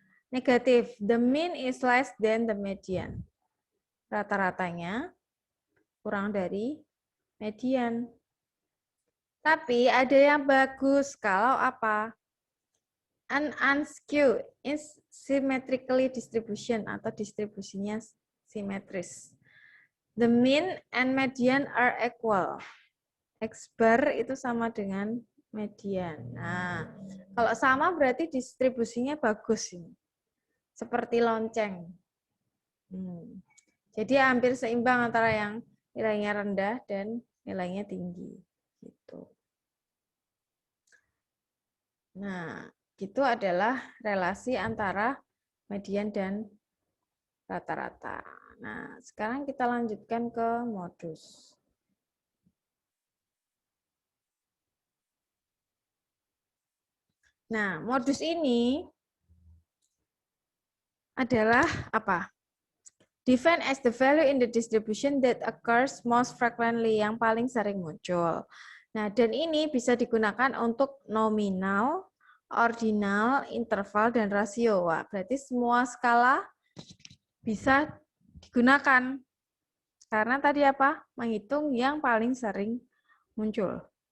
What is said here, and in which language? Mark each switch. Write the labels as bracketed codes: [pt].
[en] Negatif, the mean is less than the median. [id] Rata-ratanya kurang dari median. Tapi ada yang bagus kalau apa? [en] An unskew is symmetrically distribution [id] atau distribusinya simetris. [en] The mean and median are equal. [id] X bar itu sama dengan median. Nah, kalau sama berarti distribusinya bagus ini. Seperti lonceng. Jadi hampir seimbang antara yang nilainya rendah dan nilainya tinggi. Gitu. Nah, itu adalah relasi antara median dan rata-rata. Nah, sekarang kita lanjutkan ke modus. Nah, modus ini adalah apa? [en] Define as the value in the distribution that occurs most frequently, [id] yang paling sering muncul. Nah, dan ini bisa digunakan untuk nominal, ordinal, interval, dan rasio. Wah, berarti semua skala bisa digunakan. Karena tadi apa? Menghitung yang paling sering muncul.